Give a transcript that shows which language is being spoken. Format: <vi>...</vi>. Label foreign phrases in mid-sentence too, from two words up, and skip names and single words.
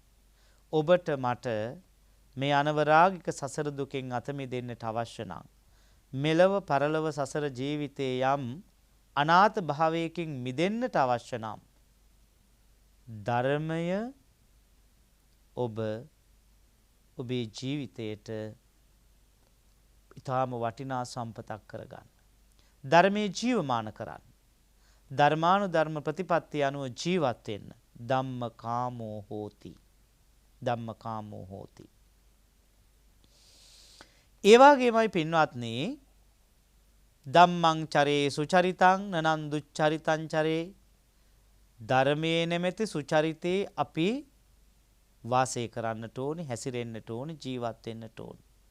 <si>ඔබට මට මේ අනවරාගික සසර දුකෙන් අත මිදෙන්නට අවශ්‍ය නම් මෙලව පරලොව සසර ජීවිතේ යම් අනාථ භාවයකින් මිදෙන්නට අවශ්‍ය නම් ධර්මය ඔබ ඔබේ ජීවිතයට ඊටාම වටිනා සම්පතක් කරගන්න. ධර්මයේ ජීවමාන කරන්න. ධර්මානුධර්ම ප්‍රතිපත්තිය අනුව ජීවත් වෙන්න.</si> <pi>ධම්මකාමෝ හෝති. ධම්මකාමෝ හෝති.</pi> <si>ඒ වගේමයි පින්වත්නි</si> <pi>ධම්මං චරේ සුචරිතං නනං දුච්චරිතං චරේ.</pi> <si>ධර්මයේ නැමැති සුචරිතේ අපි වාසය කරන්නට ඕනේ, හැසිරෙන්නට ඕනේ, ජීවත් වෙන්නට ඕනේ.</si>